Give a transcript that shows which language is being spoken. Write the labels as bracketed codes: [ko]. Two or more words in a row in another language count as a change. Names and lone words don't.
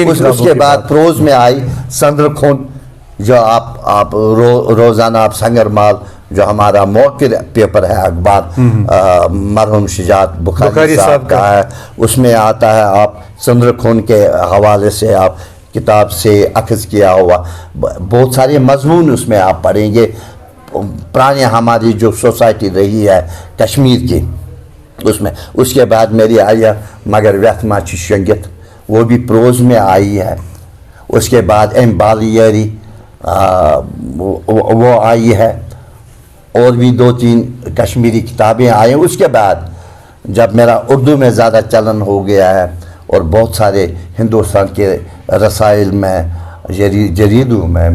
[ur] اس کے بعد پروز میں آئی سندر خون، جو آپ روزانہ آپ سنگر مال جو ہمارا موقر پیپر ہے اخبار مرحوم شجاعت بخاری صاحب کا ہے، اس میں آتا ہے، آپ سندر خون کے حوالے سے آپ کتاب سے اخذ کیا ہوا بہت سارے مضمون اس میں آپ پڑھیں گے، پرانی ہماری جو سوسائٹی رہی ہے کشمیر کی اس میں۔ اس کے بعد میری آئی ہے مگر ویتھ ما چھ شنگت، وہ بھی پروز میں آئی ہے۔ اس کے بعد ایم بالیری وہ آئی ہے، اور بھی 2-3 کشمیری کتابیں آئی ہیں۔ اس کے بعد جب میرا اردو میں زیادہ چلن ہو گیا ہے اور بہت سارے ہندوستان کے رسائل میں جرید ہوں میں.